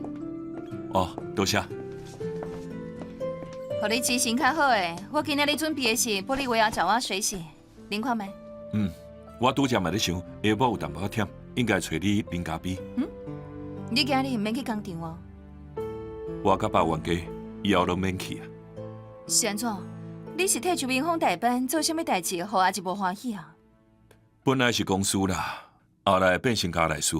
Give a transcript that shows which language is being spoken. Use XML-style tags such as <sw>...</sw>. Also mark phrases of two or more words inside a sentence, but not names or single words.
<nan>哦，多谢。互你记性较好诶，我今仔日准备的是玻利维亚爪哇水洗，您看没？我拄则嘛咧想，下晡有淡薄忝，应该找你啉咖啡。你今日唔免去工厂哦。我甲爸冤家以后拢免去啊。是安怎？你是替周明峰代班做啥物代志，互阿一无欢喜啊？本来是公司啦，后来变成家内事。</nan>